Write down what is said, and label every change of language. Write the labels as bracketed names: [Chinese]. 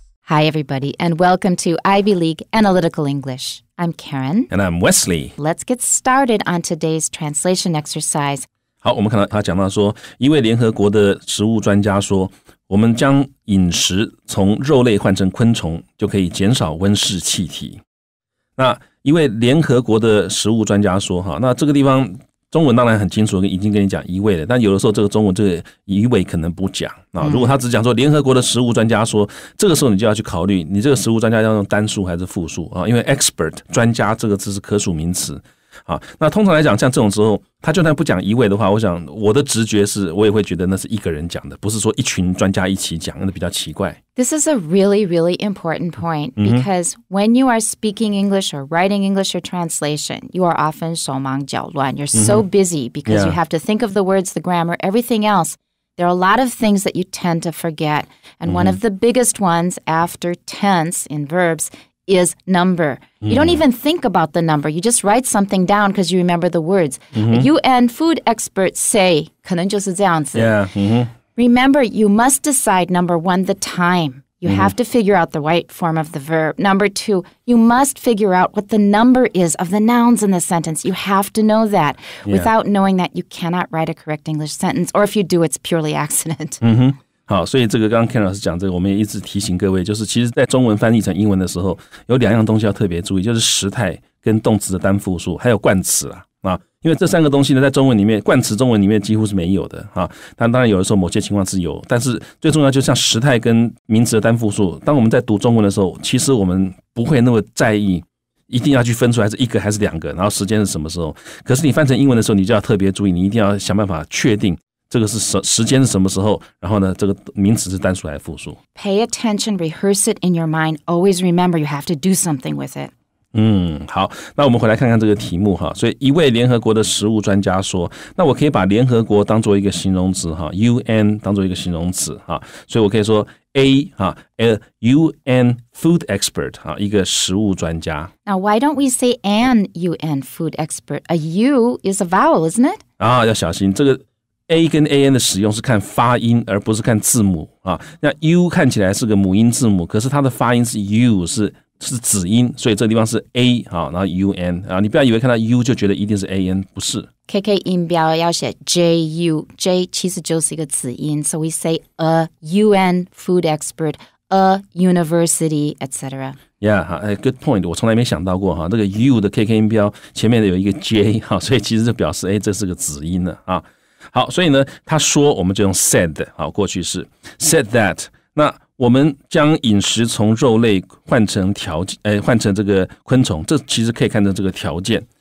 [English] Hi, everybody, and welcome to Ivy League Analytical English. I'm Karen. And I'm Wesley. Let's get started on today's translation exercise. [Chinese] 好，我们看到他讲到说，一位联合国的食物专家说，我们将饮食从肉类换成昆虫，就可以减少温室气体。那一位联合国的食物专家说，那这个地方中文当然很清楚，已经跟你讲一位了，但有的时候这个中文这个一位可能不讲啊。如果他只讲说联合国的食物专家说，这个时候你就要去考虑，你这个食物专家要用单数还是复数啊？因为 expert 专家这个字是可数名词啊。那通常来讲，像这种时候，他就算不讲一位的话，我想我的直觉是我也会觉得那是一个人讲的，不是说一群专家一起讲，那比较奇怪。 [English] This is a really, really important point because when you are speaking English or writing English or translation, you are often [Chinese] 手忙脚乱. [English] You're so busy because you have to think of the words, the grammar, everything else. There are a lot of things that you tend to forget. And one of the biggest ones after tense in verbs is number. You don't even think about the number. You just write something down because you remember the words. The UN food experts say, [Chinese] 可能就是这样子. [English] Remember, you must decide, number one, the time. You have to figure out the right form of the verb. Number two, you must figure out what the number is of the nouns in the sentence. You have to know that. Without knowing that, you cannot write a correct English sentence. Or if you do, it's purely accident. [Chinese] 好，所以这个刚刚 Ken 老师讲这个，我们也一直提醒各位，就是其实在中文翻译成英文的时候，有两样东西要特别注意，就是时态跟动词的单复数，还有冠词啦。因为这三个东西呢，在中文里面，冠词中文里面几乎是没有的啊。当然有的时候某些情况是有，但是最重要就像时态跟名词的单复数，当我们在读中文的时候，其实我们不会那么在意，一定要去分出来是一个还是两个，然后时间是什么时候。可是你翻成英文的时候，你就要特别注意，你一定要想办法确定这个是时间是什么时候，然后呢，这个名词是单数还是复数。 [English] Pay attention, rehearse it in your mind. Always remember you have to do something with it. [Chinese] 好，那我们回来看看这个题目哈。所以一位联合国的食物专家说，那我可以把联合国当做一个形容词哈 ，UN 当做一个形容词哈，所以我可以说 [English] a UN food expert [Chinese] 一个食物专家。 [English] Now, why don't we say an UN food expert? A U is a vowel, isn't it? [Chinese] 要小心这个。 A 跟 AN 的使用是看发音，而不是看字母啊。那 U 看起来是个母音字母，可是它的发音是 U， 是子音，所以这个地方是 A 然后 UN 你不要以为看到 U 就觉得一定是 AN， 不是。 KK 音标要写 JU，J 其实就是一个子音 [English] ，so we say a UN food expert, a university, etc. Good point. [Chinese] 我从来没想到过这个 U 的 KK 音标前面有一个 J 所以其实就表示这是个子音了啊。好，所以呢，他说我们就用 said 过去式 said that。那我们将饮食从肉类换成这个昆虫，这其实可以看成这个条件。